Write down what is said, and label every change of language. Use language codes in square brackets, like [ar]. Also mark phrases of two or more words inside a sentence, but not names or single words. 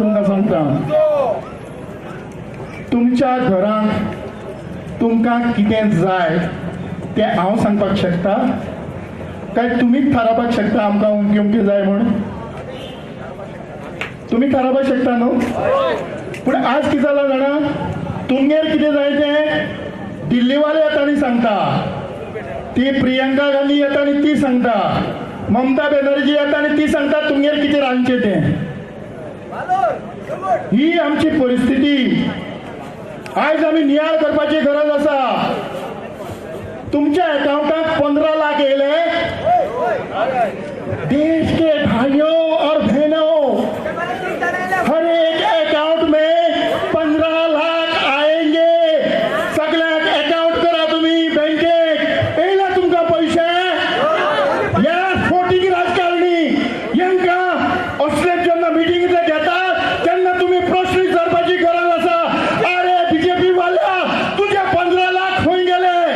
[kok] सादी गजाल तुमकां सांगता. तुमच्या घरांत तुमकां कितें जाय तें हांव सांगपाक शकता काय तुम्हीच थारावपाक शकता आमकां अमकें अमकें जाय म्हूण तुम्ही थारावपाक शकता न्हू पूण आज कितें जालां जाणा तुमगेर कितें जाय तें दिल्लीवाले येता आनी सांगता ती प्रियंका गांधी येता आनी ती सांगता ममता बॅनर्जी येता आनी ती सांगता तुमगेर कितें रांदचें तें ही आमची परिस्थिती आज आमी नियाळ करपाची गरज आसा तुमच्या अकाउंटात 15 लाख येयले [hi] देश के भाइयों और बहनों हर एक अकाउंट में 15 लाख आएंगे [kok] सगळ्याक अकाउंट करा तुम्ही बँकेत येयला तुमकां पैसे या फोटींग राजकारणी यांका असले जेन्ना मिटिंगींतले घेतात तेन्ना तुम्ही प्रश्न विचारपाची गरज आसा अरे बीजेपी वाल्या तुझे 15 लाख खंय गेले